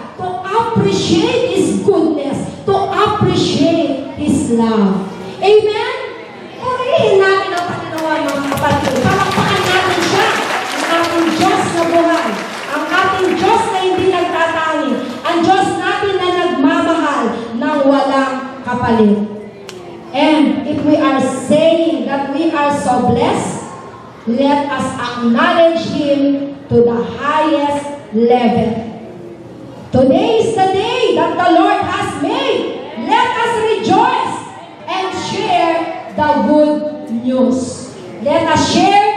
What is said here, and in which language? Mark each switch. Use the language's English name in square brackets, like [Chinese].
[English] To appreciate His goodness. To appreciate His love. Amen? [Filipino] Purihin natin ang Panginoon, mga kapatid. Palakpakan natin siya. Ang ating Diyos na buhay. Ang ating Diyos na hindi nagtatangi. Ang Diyos natin na nagmamahal ng walang kapalit. [English] And if we are saying that we are so blessed, let us acknowledge Him to the highest level. Today is the day that the Lord has made. Let us rejoice and share the good news. Let us share